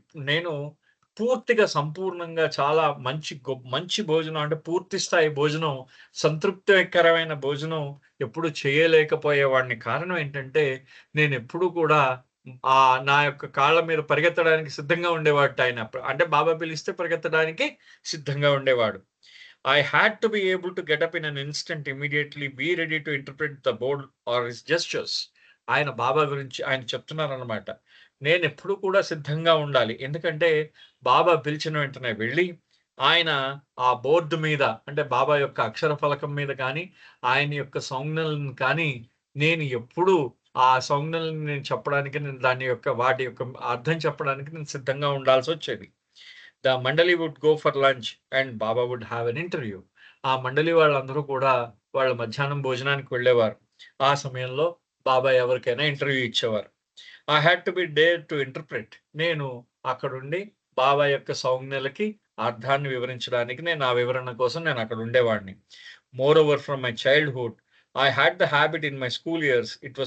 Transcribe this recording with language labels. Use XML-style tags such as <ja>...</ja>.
<te>నేను పూర్తిగా సంపూర్ణంగా చాలా మంచి భోజనం, అంటే పూర్తి స్థాయి భోజనం, సంతృప్తికరమైన భోజనం ఎప్పుడు చేయలేకపోయేవాడిని. కారణం ఏంటంటే, నేను ఎప్పుడు కూడా నా యొక్క కాళ్ళ మీద పరిగెత్తడానికి సిద్ధంగా ఉండేవాడు ఆయన. అంటే బాబా పిలిస్తే పరిగెత్తడానికి సిద్ధంగా ఉండేవాడు.</te> <en>I had to be able to get up in an instant, immediately be ready to interpret the board or his gestures.</en> <te>ఆయన బాబా గురించి ఆయన చెప్తున్నారన్నమాట. నేను ఎప్పుడు కూడా సిద్ధంగా ఉండాలి. ఎందుకంటే బాబా పిలిచిన వెంటనే వెళ్ళి ఆయన ఆ బోర్డు మీద, అంటే బాబా యొక్క అక్షర ఫలకం మీద కానీ, ఆయన యొక్క సంజ్ఞలను కానీ, నేను ఎప్పుడు ఆ సంజ్ఞలను నేను చెప్పడానికి, వాటి యొక్క అర్థం చెప్పడానికి నేను సిద్ధంగా ఉండాల్సి వచ్చేది.</te> <en>The mandali would go for lunch and Baba would have an interview.</en> <te>ఆ మండలి వాళ్ళందరూ కూడా వాళ్ళ మధ్యాహ్నం భోజనానికి వెళ్ళేవారు. ఆ సమయంలో బాబా ఎవరికైనా ఇంటర్వ్యూ ఇచ్చేవారు.</te> <en>I had to be there to interpret.</en> <te>నేను అక్కడుండి బాబా యొక్క సంజ్ఞలకి అర్థాన్ని వివరించడానికి, ఆ వివరణ కోసం నేను అక్కడ ఉండేవాడిని.</te> <en>Moreover from my childhood I had the habit in my school years.</en>